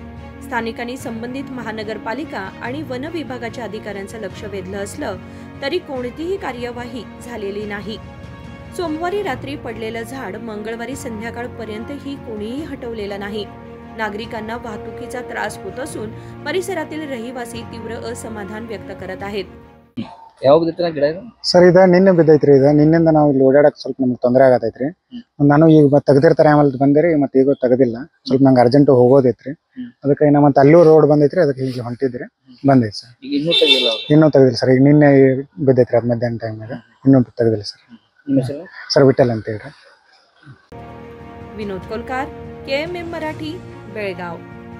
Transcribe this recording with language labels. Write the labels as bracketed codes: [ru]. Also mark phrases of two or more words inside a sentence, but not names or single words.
[mr] स्थानिकांनी संबंधित महानगरपालिका आणि वन विभागाच्या अधिकाऱ्यांचं लक्ष वेधलं असलं तरी कोणतीही कार्यवाही झालेली नाही। सोमवारी रात्री पडलेलं झाड मंगळवारी संध्याकाळपर्यंतही कोणीही हटवलेलं नाही। नागरिकांना वाहतुकीचा त्रास होत असून परिसरातील रहिवासी तीव्र असमाधान व्यक्त करत आहेत। [kn] ಯಾವಾಗ ಬಿದ್ದಿತ್ತು ಗಿಡ ಇದು ಸರ್ ಇದು ನಿನ್ನೆ ಬಿದ್ದೈತ್ರಿ ಇದು ನಿನ್ನೆಯಿಂದ ನಾವು ಇಲ್ಲಿ ಓಡಾಡಕ್ಕೆ ಸ್ವಲ್ಪ ನಮಗೆ ತೊಂದರೆ ಆಗತೈತ್ರಿ ನಾನು ಈಗ ತೆಗೆದಿರ್ತಾರೆ ಆಮೇಲೆ ಬಂದಿರಿ ಮತ್ತೆ ಈಗ ತೆಗೆದಿಲ್ಲ ಸ್ವಲ್ಪ ನಂಗೆ ಅರ್ಜೆಂಟ್ ಹೋಗೋದೈತ್ರಿ ಅದಕ್ಕೆ ಇನ್ನ ಮತ್ತೆ ಅಲ್ಲೂ ರೋಡ್ ಬಂದೈತ್ರಿ ಅದಕ್ಕೆ ಹೀಗೆ ಹೊಂಟಿದ್ರಿ ಬಂದೈತಿ ಸರ್ ಈಗ ಇನ್ನೂ ತೆಗೆದಿಲ್ಲ ಸರ್ ಈಗ ನಿನ್ನೆ ಬಿದ್ದೈತ್ರಿ ಅದು ಮಧ್ಯಾಹ್ನ ಟೈಮ್ನಾಗ ಇನ್ನೂ ತೆಗೆದಿಲ್ಲ ಸರ್ ನಿಮ್ಮ ಹೆಸರು ಸರ್ ವಿಠಲ್ ಅಂತ ಹೇಳ್ರಿ [mr] विनोद कोलकार, KMM मराठी, बेळगाव।